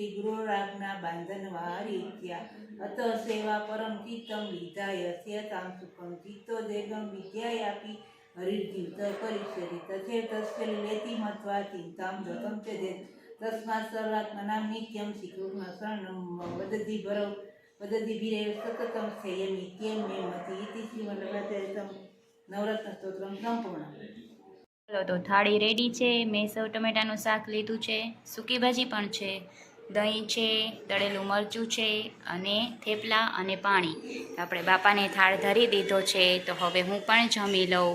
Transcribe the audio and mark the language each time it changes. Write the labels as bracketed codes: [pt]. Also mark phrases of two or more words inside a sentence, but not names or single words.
[sa] गुरुराज्ञा बान्धनवारित्या अत सेवा परम चित्तं विधाय स्यतां सुखं चित्तो देगं विद्यायापि हरिर्जीवित करिष्यति तथैव तस्य लेति मत्वा चिन्तां दतं च देत् तस्मात् सर्वात्मनां नित्यं श्रीकृष्णशरणं वदतिभिरेव सततं स्थेयमित्येवं मे मति इति श्रीमद्भगवद्गीतां નવરત્ન સ્તોત્રમ સંપૂર્ણ. [gu] ચાલો તો થાળી રેડી છે. મેં સૌ ટમેટાનું શાક લીધું છે, સૂકી ભાજી પણ છે, દહીં છે, તળેલું મરચું છે અને થેપલા અને પાણી. આપણે બાપાને થાળ ધરી દીધો છે. તો હવે હું પણ જમી લઉં.